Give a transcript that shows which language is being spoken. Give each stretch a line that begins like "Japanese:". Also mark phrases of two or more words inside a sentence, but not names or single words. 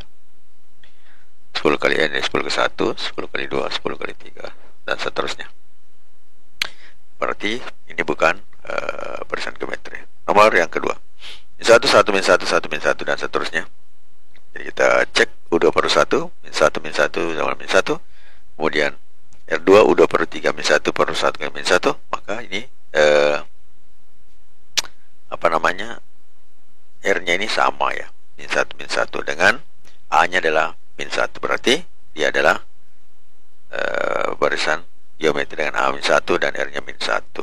Indonesian: 10 kali N, 10 kali 1, 10 kali 2, 10 kali 3, dan seterusnya. Berarti ini bukan barisan geometri. Nomor yang kedua, min 1, 1, min 1, 1, min 1, dan seterusnya. Jadi kita cek U2 per 1, min 1, min 1 sama min 1. Kemudian R2 U2 per 3 min 1 per 1 kali min 1. Maka ini R-nya ini sama ya, min 1 min 1, dengan A-nya adalah min 1. Berarti dia adalah barisan geometri dengan A min 1 dan R-nya min 1.